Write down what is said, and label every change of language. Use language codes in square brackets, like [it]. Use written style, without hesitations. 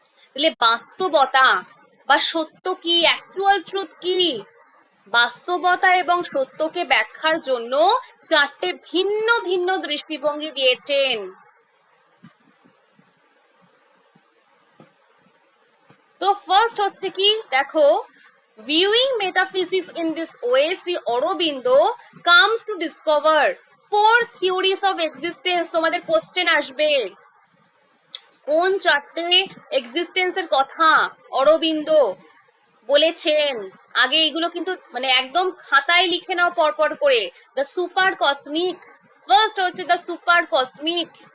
[bn] তাহলে বাস্তবতা বা সত্য কি, অ্যাকচুয়াল ট্রুথ কি, বাস্তবতা এবং সত্যকে ব্যাখ্যার জন্য 4টে ভিন্ন ভিন্ন দৃষ্টিভঙ্গি দিয়েছেন। তো ফার্স্ট হচ্ছে কি, দেখো, [en] viewing metaphysics in this way, Sri Aurobindo comes to discover four theories of existence. [bn] তোমাদের কোশ্চেন আসবে, কোন 4টে এক্সিস্টেন্সের কথা অরবিন্দ বলেছেন। আগে এগুলো কিন্তু মানে একদম খাতায় লিখে নাও পরপর করে। দ্য সুপার কসমিক, ফার্স্ট হচ্ছে দ্য সুপার কসমিক।